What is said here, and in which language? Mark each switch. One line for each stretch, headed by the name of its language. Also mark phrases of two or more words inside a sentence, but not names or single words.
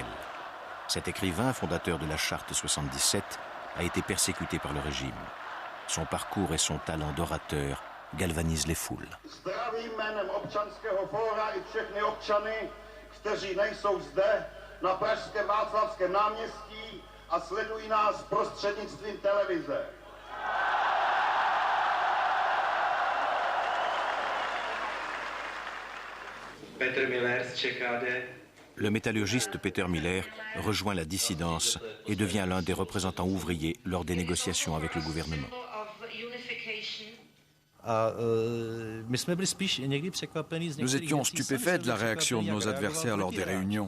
French: Cet écrivain, fondateur de la Charte 77, a été persécuté par le régime. Son parcours et son talent d'orateur galvanisent les foules.
Czech: Zdravím jménem Občanského fóra i všechny občany, kteří nejsou zde na pražském Václavském náměstí a sledují nás prostřednictvím televize. Petr Miller z ČKD.
French: Le métallurgiste Peter Miller rejoint la dissidence et devient l'un des représentants ouvriers lors des négociations avec le gouvernement. Nous étions stupéfaits de la réaction de nos adversaires lors des réunions.